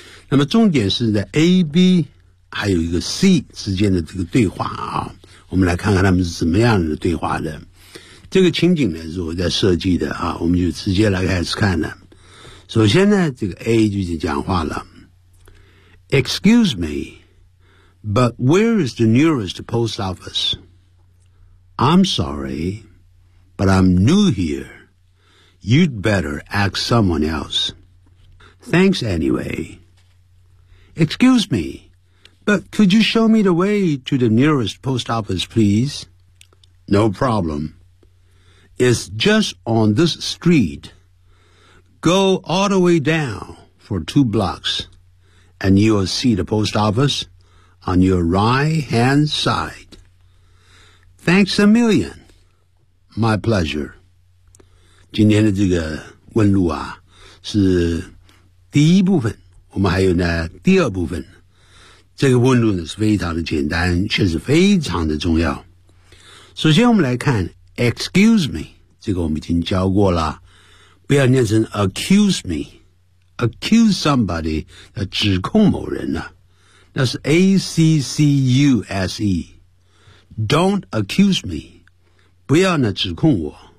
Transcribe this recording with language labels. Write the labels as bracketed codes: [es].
[zh] 那么重点是在 A、B 还有一个 C 之间的这个对话啊，我们来看看他们是怎么样的对话的。这个情景呢是我在设计的啊，我们就直接来开始看了。首先呢，这个 A 就是讲话了。 [en] Excuse me, but where is the nearest post office? I'm sorry, but I'm new here. You'd better ask someone else. Thanks anyway. Excuse me, but could you show me the way to the nearest post office, please? No problem. It's just on this street. Go all the way down for 2 blocks, and you'll see the post office on your right-hand side. Thanks a million. My pleasure. [zh] 今天的这个问路啊，是第一部分，我们还有呢第二部分。这个问路呢是非常的简单，却是非常的重要。首先我们来看 Excuse me. 这个我们已经教过了，不要念成 accuse me， accuse somebody 要指控某人啊，那是 accuse， don't accuse me，不要呢指控我。